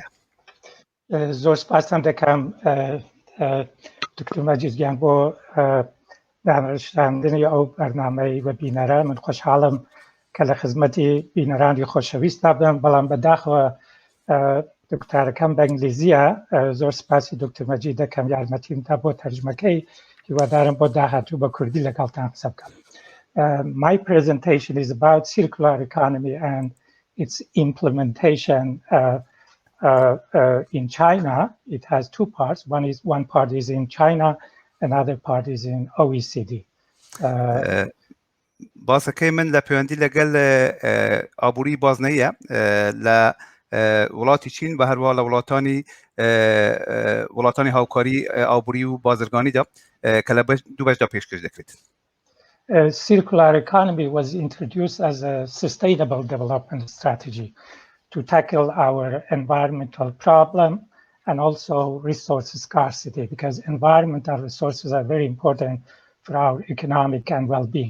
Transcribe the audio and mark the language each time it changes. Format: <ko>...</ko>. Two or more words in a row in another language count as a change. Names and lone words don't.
<ckb>زۆر سپاسم دەکەم دکتۆر مەجید گیان بۆ دانیشتاندنی ئەو بەرنامەی وەبینەرە. من خۆشحاڵم کە لە خزمەتی بینەرانی خۆشەویستا بم، بەڵام بەداخەوە دکتۆرەکەم بە ئینگلیزیە. زۆر سپاسی دکتۆر مەجید دەکەم یارمەتیم تا بۆ تەرجمەکەی، هیوادارم بۆ داهاتوو بە کوردی لەگەڵتان قسە بکەم.</ckb> <en>My presentation is about circular economy and its implementation in China. It has two parts. One part is in China, another part is in OECD.</en> <ckb>باسەکەی من لە پەیوەندی لەگەڵ ئابووری بازنەییە لە وڵاتی چین بە هەروە لە وڵاتانی هاوکاری ئابووری و بازرگانیدا کە لە دوو بەشدا پێشکەش دەکرێت.</ckb> <en>Circular economy was introduced as a sustainable development strategy to tackle our environmental problem and also resource scarcity, because environmental resources are very important for our economic and well-being.</en>